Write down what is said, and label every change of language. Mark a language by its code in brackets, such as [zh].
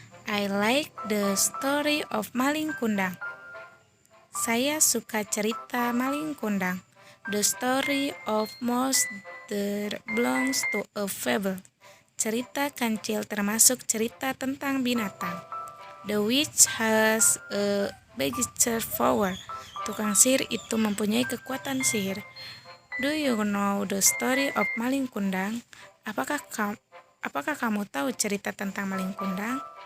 [en] I like the story of Maling Kundang. [id] Saya suka cerita Maling Kundang. [en] The story of mouse that belongs to a fable. [id] Cerita kancil termasuk cerita tentang binatang. [en] The witch has a magical power. [id] Tukang sihir itu mempunyai kekuatan sihir. [en] Do you know the story of Maling Kundang? [id] Apakah kamu tahu cerita tentang Maling Kundang?